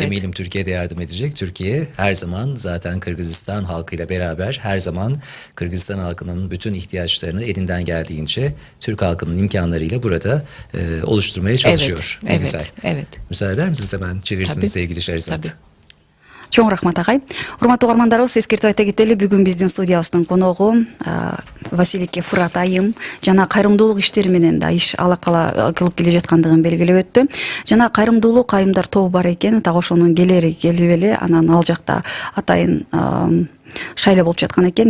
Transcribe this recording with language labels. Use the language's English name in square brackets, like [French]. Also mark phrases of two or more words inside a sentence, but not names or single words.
[Turkish] Eminim Türkiye'de yardım edecek. Türkiye her zaman zaten Kırgızistan halkıyla beraber her zaman Kırgızistan halkının bütün ihtiyaçlarını elinden geldiğince Türk halkının imkanlarıyla burada oluşturmaya çalışıyor. Ne güzel. Evet. Müsaade eder misiniz hemen çevirsiniz sevgili Şerizat? Tabii. [Kyrgyz] Чоң рахмат агай. Урматтуу угармандарыбыз, эскертип айта кетели, бүгүн биздин студиябыздын коногу Василике Фырат айым жана кайрымдуулук иштери менен да иш алакала кылып келе жаткандыгын белгилеп өттү. Жана кайрымдуулук айымдар тобу бар экен, так ошонун келери келип эле анан ал жакта атайын шайлоо болуп жаткан экен.